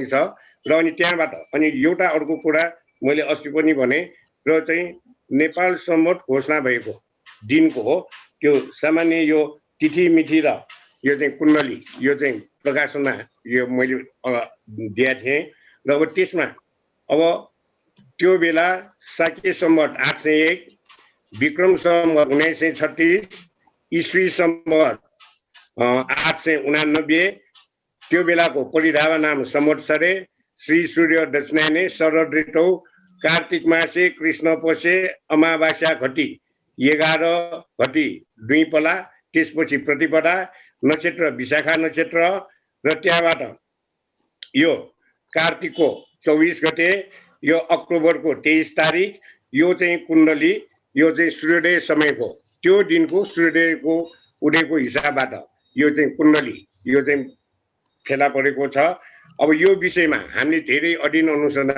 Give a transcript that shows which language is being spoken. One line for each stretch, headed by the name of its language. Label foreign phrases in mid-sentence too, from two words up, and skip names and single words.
Nepali: छ र अनि त्यहाँबाट अनि एउटा अर्को कुरा मैले अस्ति पनि भने र चाहिँ नेपाल सम्मत घोषणा भएको दिनको हो त्यो सामान्य यो तिथि मिथि र यो चाहिँ कुण्डली यो चाहिँ प्रकाशनमा यो मैले दिएको थिएँ र अब त्यसमा अब त्यो बेला शाक्य सम्वत 801 विक्रम सम्वत 1936 ईस्वी सम्वत 889 त्यो बेलाको
Sanskrit: परिधावा नाम संवत्सरे श्री सूर्य दक्षिणायने शरद ऋतौ कार्तिक मासे कृष्ण पक्षे अमावास्या
Nepali: घटी 11 घटी 2 पला त्यसपछि प्रतिपदा नक्षत्र विशाखा नक्षत्र र त्यहाँबाट यो कार्तिकको 24 गते यो अक्टोबरको 23 तारिक यो चाहिँ कुण्डली यो चाहिँ सूर्योदय समयको त्यो दिनको सूर्योदयको उदयको हिसाबबाट यो चाहिँ कुण्डली यो चाहिँ फेला परेको छ अब यो विषयमा हामीले धेरै अध्ययन अनुसन्धान